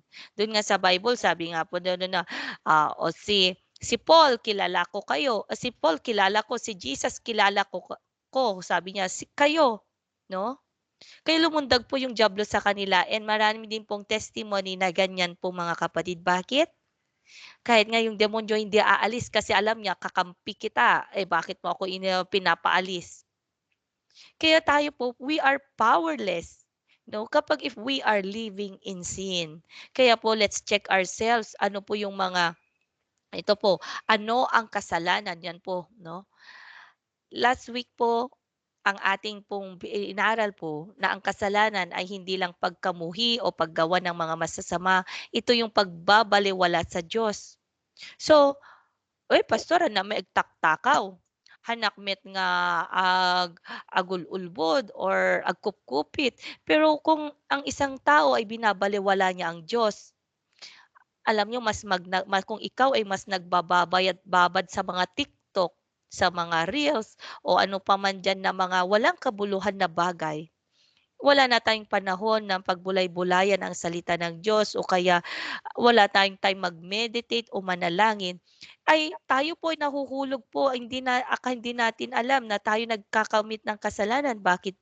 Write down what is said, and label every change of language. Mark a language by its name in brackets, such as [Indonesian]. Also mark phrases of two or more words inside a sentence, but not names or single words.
[Filipino] Do'n nga sa Bible sabi nga po do'n na, o si Paul kilala ko kayo, si Paul kilala ko, si Jesus kilala ko, sabi niya kayo, 'no? Kaya lumundag po yung diablo sa kanila and marami din pong testimony na ganyan po mga kapatid. Bakit? Kahit nga yung demonyo hindi aalis kasi alam niya kakampi kita, eh, bakit mo ako pinapaalis? Kaya tayo po, [English] we are powerless, no, kapag if we are living in sin. [Filipino] Kaya po [English] let's check ourselves, [Filipino] ano po yung mga ito po, ano ang kasalanan, yan po, 'no. Last week po, ang ating pong inaral po na ang kasalanan ay hindi lang pagkamuhi o paggawa ng mga masasama, ito yung pagbabalewala sa Diyos. [Iloko] So, "Uy pastor may agtaktakaw, hanakmet nga agululbod or agkupkupit." [Filipino] Pero kung ang isang tao ay binabalewala niya ang Diyos, alam niyo kung ikaw ay mas nagbababayad-babad sa mga TikTok, sa mga reels o ano pa man diyan na mga walang kabuluhan na bagay, wala na tayong panahon ng pagbulay-bulayan ang salita ng Diyos o kaya wala tayong time mag-meditate o manalangin, ay tayo po ay nahuhulog po, hindi natin alam na tayo nagkakamit ng kasalanan.